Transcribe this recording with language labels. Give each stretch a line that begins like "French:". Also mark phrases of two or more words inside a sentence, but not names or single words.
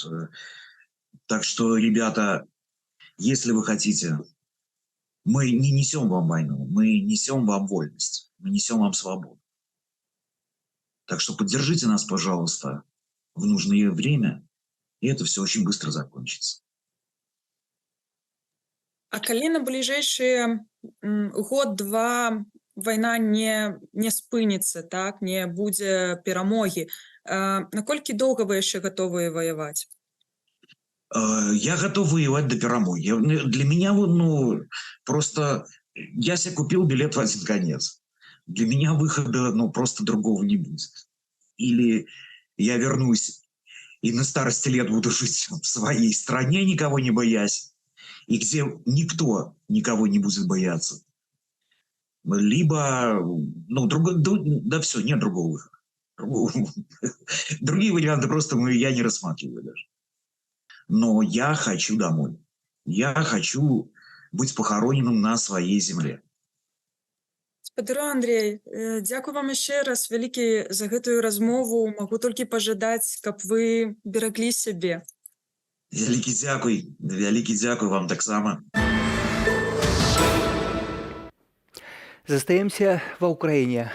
Russian: Так что, ребята, если вы хотите, мы не несем вам войну, мы несем вам вольность, мы несем вам свободу. Так что поддержите нас, пожалуйста, в нужное время, и это все очень быстро закончится.
Belarusian: А калі на бліжэйшыя год-два вайна не спыніцца, так, не будзе перамогі, наколькі доўга вы яшчэ гатовыя ваяваць?
Russian: Я готов воевать до перемоги. Для меня, просто я себе купил билет в один конец. Для меня выхода, просто другого не будет. Или я вернусь и на старости лет буду жить в своей стране, никого не боясь, и где никто никого не будет бояться. Либо, все, нет другого выхода. Другие варианты просто я не рассматриваю даже. Но я хочу домой. Я хочу быть похороненным на своей земле.
Belarusian: Спадару Андрей, дзякуй вам яшчэ раз вялікі за гэтую размову. Магу толькі пажадаць, каб вы бераглі сябе. Вялікі дзякуй вам таксама. Застаемся ва ўкраіне.